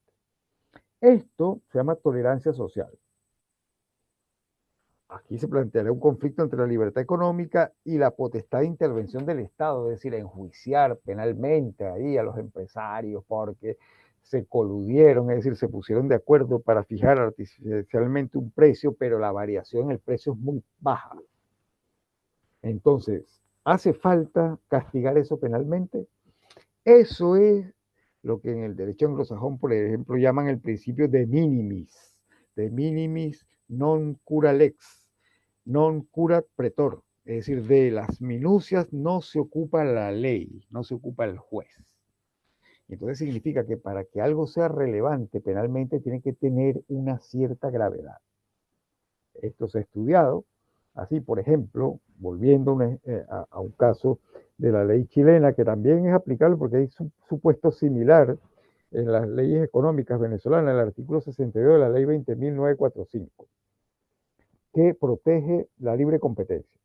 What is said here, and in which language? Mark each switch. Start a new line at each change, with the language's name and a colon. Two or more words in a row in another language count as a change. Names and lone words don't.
Spanish: Esto se llama tolerancia social. Aquí se planteará un conflicto entre la libertad económica y la potestad de intervención del Estado, es decir, enjuiciar penalmente ahí a los empresarios porque se coludieron, es decir, se pusieron de acuerdo para fijar artificialmente un precio, pero la variación en el precio es muy baja. Entonces, ¿hace falta castigar eso penalmente? Eso es lo que en el derecho anglosajón, por ejemplo, llaman el principio
Latin: de minimis non cura lex, non curat pretor.
Spanish: Es decir, de las minucias no se ocupa la ley, no se ocupa el juez. Entonces significa que para que algo sea relevante penalmente tiene que tener una cierta gravedad. Esto se ha estudiado. Así, por ejemplo, volviendo a un caso de la ley chilena, que también es aplicable porque hay supuesto similar en las leyes económicas venezolanas, el artículo 62 de la ley 20.945, que protege la libre competencia.